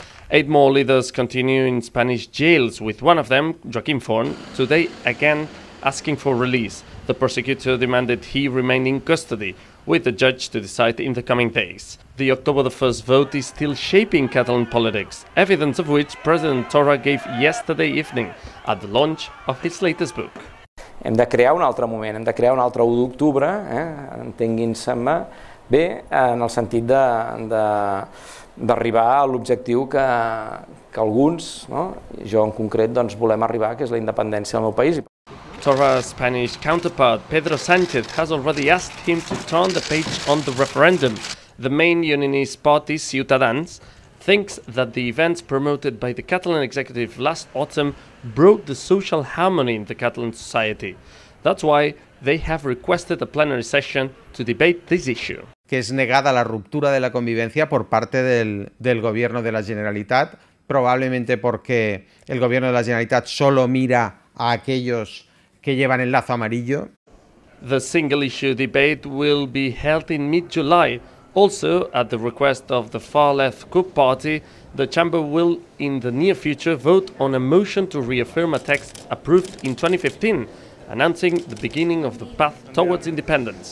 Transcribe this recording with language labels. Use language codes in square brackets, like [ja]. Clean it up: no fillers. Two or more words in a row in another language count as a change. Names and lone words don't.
[en] 8 more leaders continue in Spanish jails, with one of them, Joaquim Forn, today again asking for release. The prosecutor demanded he remain in custody, with the judge to decide in the coming days. The October the 1st vote is still shaping Catalan politics, evidence of which President Torra gave yesterday evening at the launch of his latest book. [ca] Hem de crear un altre moment, hem de crear un altre 1 d'octubre, entenguin-se-me bé, en el sentit d'arribar a l'objectiu que alguns, jo en concret, volem arribar, que és la independència del meu país. [en] Torra's Spanish counterpart, Pedro Sánchez, has already asked him to turn the page on the referendum. The main unionist party, Ciutadans, thinks that the events promoted by the Catalan executive last autumn broke the social harmony in the Catalan society. That's why they have requested a plenary session to debate this issue. [es] Que es negada la ruptura de la convivencia por parte del gobierno de la Generalitat, probablemente porque el gobierno de la Generalitat solo mira a aquellos que llevan el lazo amarillo. [en] The single-issue debate will be held in mid-July. Also, at the request of the far-left CUP party, the chamber will, in the near future, vote on a motion to reaffirm a text approved in 2015, announcing the beginning of the path towards independence.